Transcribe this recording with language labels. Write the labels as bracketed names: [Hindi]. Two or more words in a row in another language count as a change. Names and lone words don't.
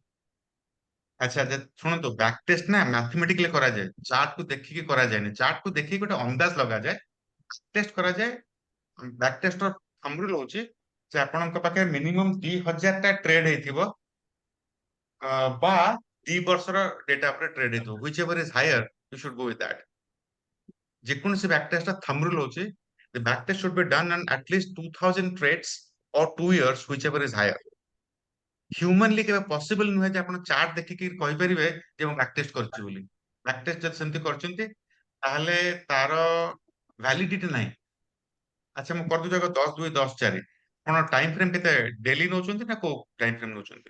[Odia] ଆଚ୍ଛା ଶୁଣନ୍ତୁ [English] back test [Odia] ନା ମ୍ୟାଥମେଟିକାଲି କରାଯାଏ ଚାର୍ଟ କୁ ଦେଖିକି କରାଯାଏନି ଚାର୍ଟ କୁ ଦେଖିକି ଗୋଟେ ଅନ୍ଦାଜ ଲଗାଯାଏ ଟେଷ୍ଟ କରାଯାଏ [English] back test [Odia] ର ସମୃଲ ହଉଛି ଯେ ଆପଣଙ୍କ ପାଖରେ ମିନିମମ୍ 2000ଟା ଟ୍ରେଡ ହେଇଥିବ ବା 2 ବର୍ଷର ଡେଟା ଉପରେ ଟ୍ରେଡ ହେଇଥିବ [English] which ever is higher you should go with that [Odia] ଯେକୌଣସି [English] back test thumb rule [Odia] ହଉଛି [English] the back test should be done on at least 2000 trades or 2 years whichever is higher [Odia] ହ୍ୟୁମାନଲି କେବେ ପସିବଲ ନୁହେଁ ଯେ ଆପଣ ଚାର୍ଟ ଦେଖିକି କହିପାରିବେ ଯେ ମୁଁ [English] back test [Odia] କରିଛି ବୋଲି [English] back test [Odia] ଯଦି ସେମିତି କରିଛନ୍ତି ତାହେଲେ ତାର ଭ୍ୟାଲିଡିଟି ନାହିଁ ଆଚ୍ଛା ମୁଁ କରିଦଉଛି ଆଗ 10-2-10-4 ଆପଣ [English] time frame [Odia] କେତେ ଡେଲି ନଉଛନ୍ତି ନା କୋଉ [English] time frame [Odia] ନଉଛନ୍ତି